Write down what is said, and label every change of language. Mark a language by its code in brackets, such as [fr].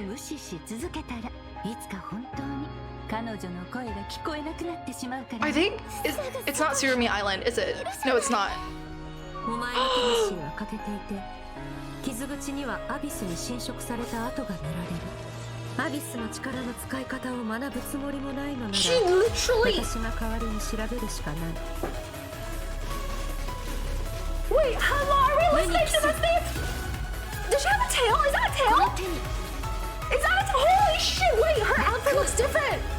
[ja] 無視し続けたらいつか本当に彼女の声が聞こえなくなってしまうから。 [en] I think it's not Surumi Island, is it? No, it's not. [ja] お前の魂は欠けていて、傷口にはアビスに侵食された跡が見られる。アビスの力の使い方を学ぶつもりもないのなら、私が代わりに調べるしかない。 [en] Wait, how long are we listening to this thing? Does she have a tail? Is that a tail? Is that a tail? Holy shit! Wait, her outfit looks different.